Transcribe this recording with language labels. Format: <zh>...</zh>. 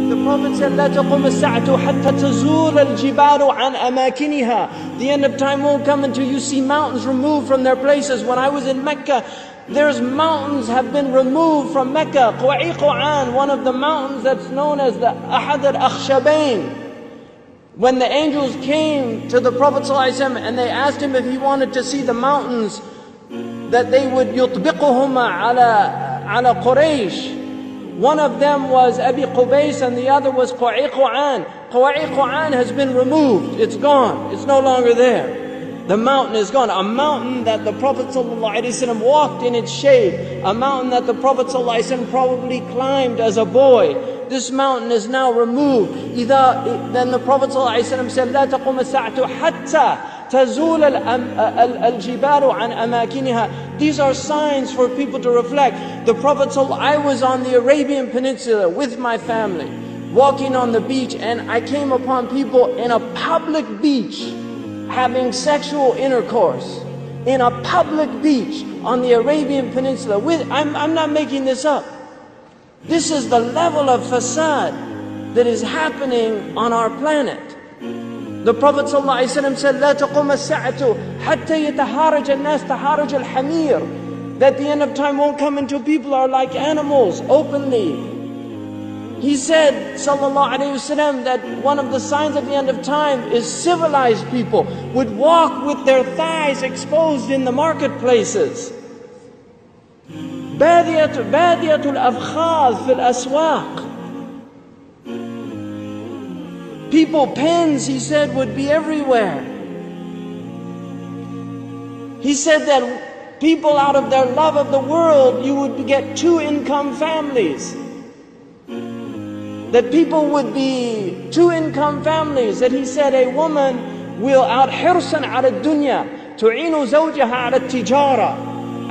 <en>Prophet said,</en> <ar>لا تقوم الساعة حتى تزول الجبال عن أماكنها.</ar> <en>The end of time won't come until you see mountains removed from their places. When I was in Mecca, there's mountains have been removed from Mecca. Quwa'iquan, one of the mountains that's known as the Ahad al-Akhshabain. When the angels came to the Prophet ﷺ and they asked him if he wanted to see the mountains that they would</en> <ar>يطبقهما على</ar> <en>Quraysh. One of them was Abi Qubays and the other was Quwa'iquan. Quwa'iquan has been removed. It's gone. It's no longer there. The mountain is gone. A mountain that the Prophet ﷺ walked in its shade. A mountain that the Prophet ﷺ probably climbed as a boy. This mountain is now removed. Then the Prophet ﷺ said,</en> <ar>لا تقوم الساعة حتى تزول الجبال عن أماكنها.</ar> <en>These are signs for people to reflect. The Prophet I was on the Arabian Peninsula with my family, walking on the beach, and I came upon people in a public beach having sexual intercourse. In a public beach on the Arabian Peninsula. I'm not making this up. This is the level of fasad that is happening on our planet. The Prophet ﷺ said,</en> <ar>لا تقوم الساعة حتى يتهارج الناس تهارج الحمير.</ar> <en>That the end of time won't come until people are like animals openly. He said, sallallahu alayhi wasallam, that one of the signs of the end of time is civilized people would walk with their thighs exposed in the marketplaces.</en> <ar>بادية الأفخاذ في الأسواق.</ar> <en>People, pens, he said, would be everywhere. He said that people, out of their love of the world, you would get two-income families. That people would be two-income families. That he said a woman will out</en> <ar>حرصا على الدنيا تعين زوجها على التجارة.</ar>